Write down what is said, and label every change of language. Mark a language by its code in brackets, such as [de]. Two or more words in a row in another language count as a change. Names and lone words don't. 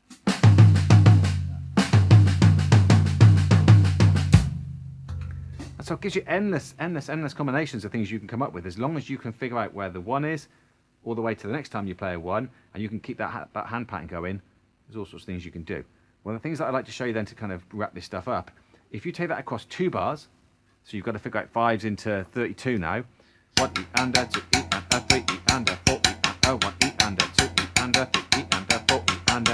[en] And so it gives you endless combinations of things you can come up with as long as you can figure out where the 1 is all the way to the next time you play a 1 and you can keep that hand pattern going. There's all sorts of things you can do. One of the things that I'd like to show you then to kind of wrap this stuff up, if you take that across 2 bars, so you've got to figure out 5s into 32 now. 1 E-ander, 2 E-ander, 3 E-ander, 4 E-ander, 1 E-ander, 2 E-ander, 3 E-ander, 4 E-ander.